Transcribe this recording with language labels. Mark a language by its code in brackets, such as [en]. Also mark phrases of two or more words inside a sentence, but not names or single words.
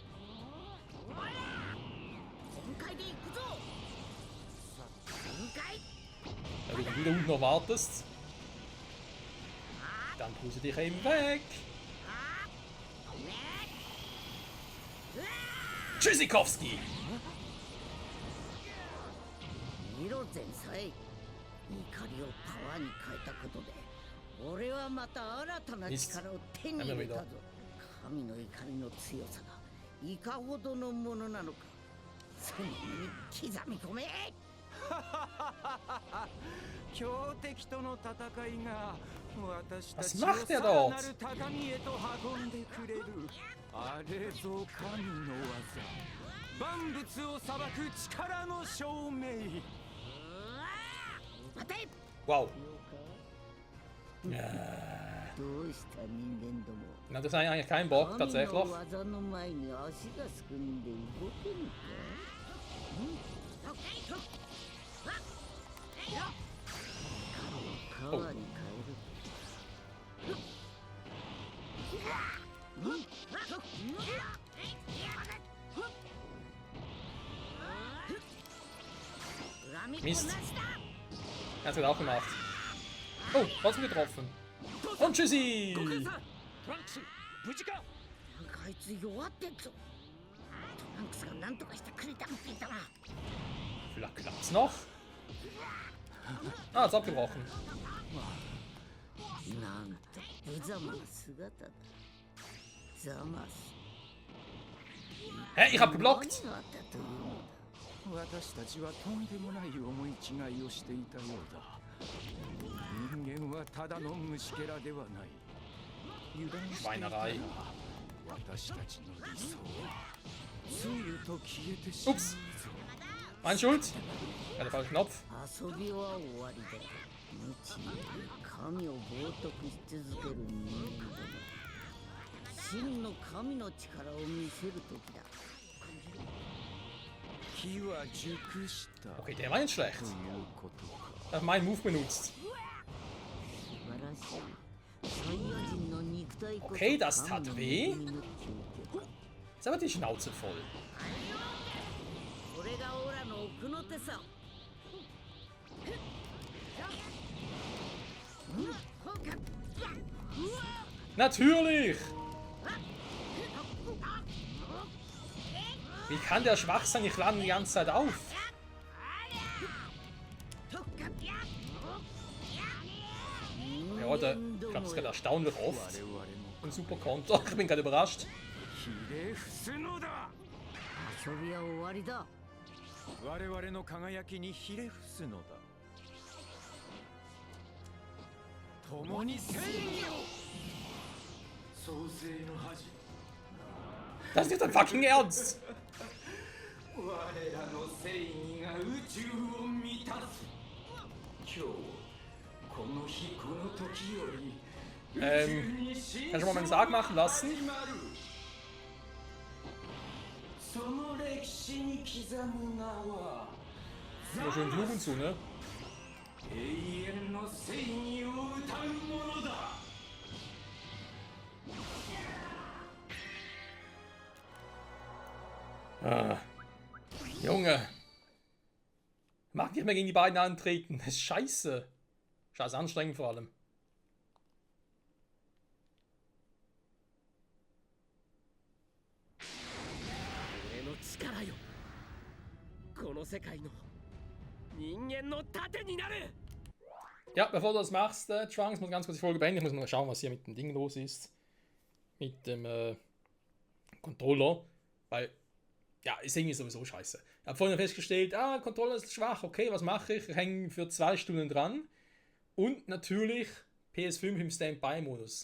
[de] Ja, wenn du wieder unten noch wartest, dann tust du dich eben weg. Tschüssikowski! [ja] 見ろ前妻、怒りをパワーに変えたことで俺はまた新たな力を手に入れたぞ。神の怒りの強さがいかほどのものなのかその身に刻み込め。強敵との戦いが私たち [de] Was [ja] を [de] macht er [ja] さら [de] dort? [ja] なる高みへと運んでくれる。あれぞ神の技、万物を裁く力の証明。待て。 [de] Wow. [ja] どうした人間ども。 [de] Na, das ist eigentlich kein Bock, tatsächlich. [ja] 神の技の前に足がすくんで動けるか。パワーに変える。 [de] Mist. Er hat es auch gemacht. Oh, trotzdem getroffen. Und tschüssi! [ja] トランクス、無事か？なんかあいつ弱ってんぞ。トランクスが何とかしてくれたって言ったな。 [de] Vielleicht klappt's noch. Ah, ist abgebrochen. [ja] なんと無様な姿だ。ザマス。 [de] Hä, ich hab geblockt! [ja] 何があったというのだ。私たちはとんでもない思い違いをしていたようだ。人間はただの虫けらではない。油断していたら私たちの理想はつゆと消えてしまうぞ。 [de] Mein Schuld! Ja, der falsche Knopf. [ja] 遊びは終わりだ。無知に神を冒涜し続ける人間ども。真の神の力を見せる時だ。火は熟した。 [de] Okay, der war nicht schlecht. [ja] ということか。 [de] Er hat meinen Move benutzt. Okay, das tat weh. Jetzt aber die Schnauze voll. Natürlich! Wie kann der schwach sein? Ich lade die ganze Zeit auf. oder ich glaube, das geht erstaunlich oft im Superkonto. Ich bin gerade überrascht. [ja] ひれ伏すのだ。遊びは終わりだ。我々の輝きにひれ伏すのだ。共に正義を。創世の恥。 [de] Das ist nicht dein fucking Ernst! [ja] 我らの正義が宇宙を満たす。今日この日この時より。 [de] Kannst du mal meinen Sarg machen lassen? [ja] その歴史に刻む名は [de] Nur schön Fluchen zu, ne? [ja] 永遠の正義を歌うものだ。 [de] Junge. Mag nicht mehr gegen die beiden antreten. Das ist scheiße. Scheiße anstrengend vor allem. [ja] 俺の力よ。この世界の人間の盾になる。 [de] Ja, bevor du das machst, Trunks, muss ganz kurz die Folge beenden. Ich muss mal schauen, was hier mit dem Ding los ist. Mit dem Controller. Weil, ja, ist irgendwie sowieso scheiße. Ich habe vorhin festgestellt, Controller ist schwach. Okay, was mache ich? Ich hänge für 2 Stunden dran. Und natürlich PS5 im Standby-Modus.